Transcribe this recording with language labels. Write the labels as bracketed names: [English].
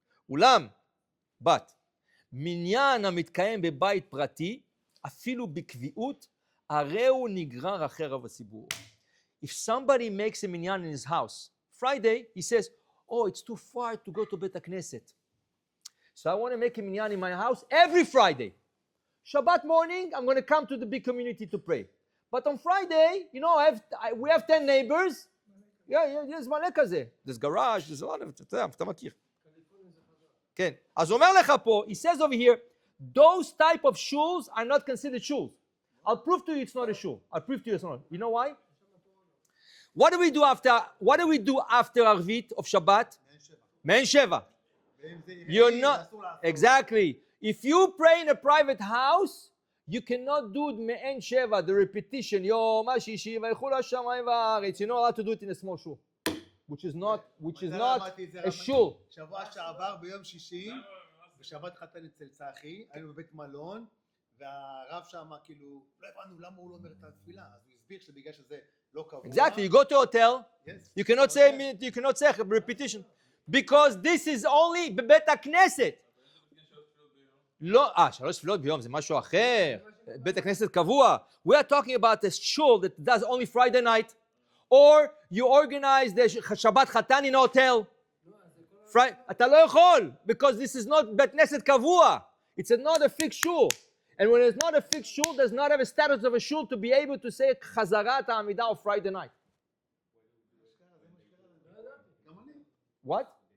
[Hebrew] אולם, [English] but, [Hebrew] מניין המתקיים בבית פרטי, אפילו בקביעות, הרי הוא נגרר אחרי רוב הציבור. [English] If somebody makes a minyan in his house, Friday, he says, oh, it's too far to go to Beit Knesset. So I want to make a minyan in my house every Friday. Shabbat morning, I'm going to come to the big community to pray. But on Friday, you know, we have 10 neighbors. Yeah, there's [Hebrew] מלא כזה. [English] There's garage, there's a lot of it. [Hebrew] אתה מכיר. כן. אז אומר לך פה, [English] he says over here, those type of shuls are not considered shuls. I'll prove to you it's not a shul. You know why? What do we do after Arvit of Shabbat? Mein Sheva. You're not, exactly. If you pray in a private house, you cannot do Me'en Sheva, the repetition. Yom HaShishi v'yichul HaShamayim v'haaretz. You're not allowed to do it in a small shul, which is not a shul. [Hebrew] שבוע שעבר ביום שישי, בשבת חתן אצל צחי, היינו בבית מלון, והרב שם כאילו, לא הבנו למה הוא לא אומר את התפילה, אז הוא הסביר שבגלל שזה לא קבוע. [English] Exactly, you go to a hotel, you cannot say repetition, because this is only בבית הכנסת. [Hebrew] לא, 3 תפילות ביום זה משהו אחר. בית הכנסת קבוע. [English] We are talking about a shul that does only Friday night, or you organize the Shabbat Chatan in a hotel. [Hebrew] אתה לא יכול, [English] because this is not [Hebrew] בית כנסת קבוע. [English] It's not a fixed shul. And when it's not a fixed shul, does not have a status of a shul to be able to say חזרת העמידה on Friday night. What?